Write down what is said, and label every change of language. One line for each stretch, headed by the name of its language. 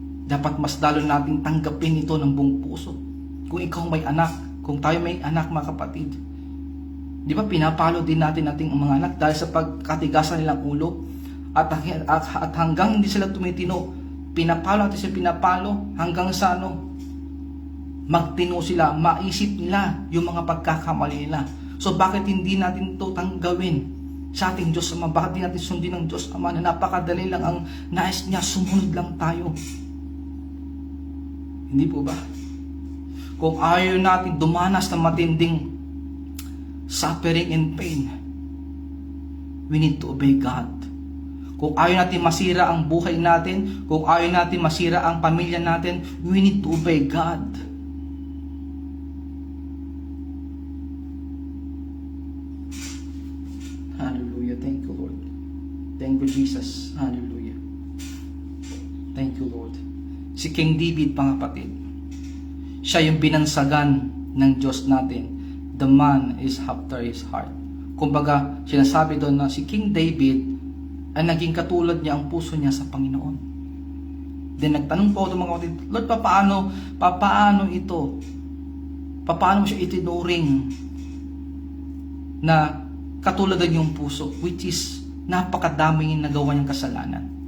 Filipino: Dapat mas lalo nating tanggapin ito ng buong puso. Kung ikaw may anak, kung tayo may anak mga kapatid, di ba pinapalo din natin ating mga anak dahil sa pagkatigasan nilang ulo at hanggang hindi sila tumitino, pinapalo natin sila hanggang sa magtino sila, maisip nila yung mga pagkakamali nila. So bakit hindi natin ito tanggawin sa ating Diyos Ama? Bakit hindi natin sundin ng Diyos Ama na napakadali lang ang nais niya, sumunod lang tayo? Hindi po ba? Kung ayaw natin dumanas ng matinding
English: suffering and pain, we need to obey God.
Filipino: Kung ayaw natin masira ang buhay natin, kung ayaw natin masira ang pamilya natin,
English: we need to obey God. Hallelujah. Thank you, Lord. Thank you, Jesus. Hallelujah. Thank you, Lord.
Filipino: Si King David, mga kapatid, siya yung binansagan ng Diyos natin.
English: The man is after his heart.
Filipino: Kumbaga, sinasabi doon na si King David ay naging katulad niya ang puso niya sa Panginoon. Then nagtanong po ito mga kapatid, Lord, paano ito? Paano mo siya itinuring na katulad ng iyong puso, which is napakadaming nagawa niyang kasalanan.